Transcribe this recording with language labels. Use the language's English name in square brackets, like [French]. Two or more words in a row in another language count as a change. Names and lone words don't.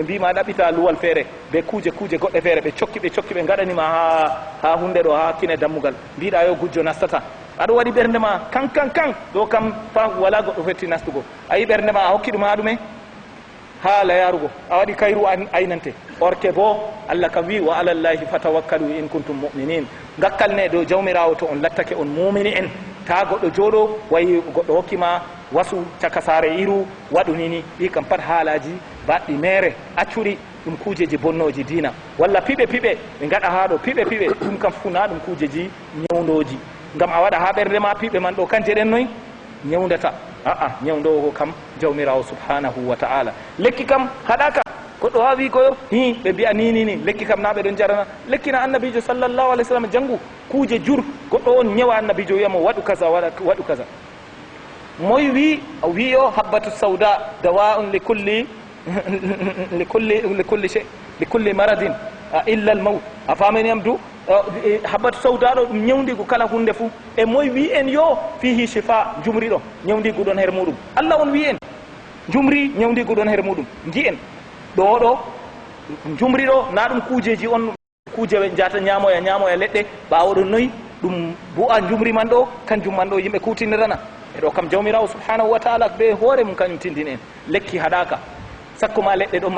[Fula] mbima ɗaɓɓita luwal feere be kuuje goɗɗe feere ɓe cokki ɓe gaɗanima ha hunde ɗo ha kine dammugal mbiɗa yo gujjo nastata aɗa waɗi ɓernde ma kan ɗo kam fa wala goɗɗo fetti nastugo ayi ɓernde ma a hokki ɗum ha ɗume ha layarugo a waɗi kayru aynante orke bo Allah kam wi [Arabic] وعلى الله فتوكلوا إن كنتم مؤمنين [Fula] gakkal ne dow jawmirawo to on lattake on mumini en ta goɗɗo jooɗo wayi goɗɗo hokkima wasu caka saare iru waɗu nini ɗi kam pat haalaji baɗɗi mere accuri ɗum kuujeji bonnoji dina walla piɓe ɓe gaɗa ha ɗo piɓe ɗum kam funa ɗum kuujeji ñawdoji ngam a waɗa ha ɓernde ma piɓe man ɗo kanje ɗen noy ñawdata ñawdowo kam jawmirawo [Arabic] سبحانه وتعالى [Fula] lekki kam haɗaka goɗɗo ha wi koyo ɓe mbiya ni lekki kam na ɓe ɗon jarana lekki na annabijo [Arabic] صلى الله عليه وسلم [Fula] janngu kuuje jur goɗɗo on ñawa annabijo wiyamo waɗu kaza waɗu kaza moy wi o [Arabic] حبة سوداء دواء لكل مرض إلا الموت [Fula] a famani am du [Arabic] حبة سوداء [Fula] ɗo ɗum ñawdigu kala hunde fuu e moy wi en yo [Arabic] فيه شفاء [Fula] jumri ɗo ñawdigu ɗon her muɗum Allah on wi en jumri ñawdigu ɗon her muɗum ji en ɗo jumri ɗo na ɗum kuujeji on kuuje jata ñamoya leɗɗe ɓawo ɗo noyi ɗum bu'a jumri man ɗo kanjum man ɗo yimɓe kutinirana e ɗo kam jawmirawo [Arabic] سبحانه وتعالى [Fula] be hoore mum kañum tindin en lekki haɗaka sakko ma leɗɗe ɗon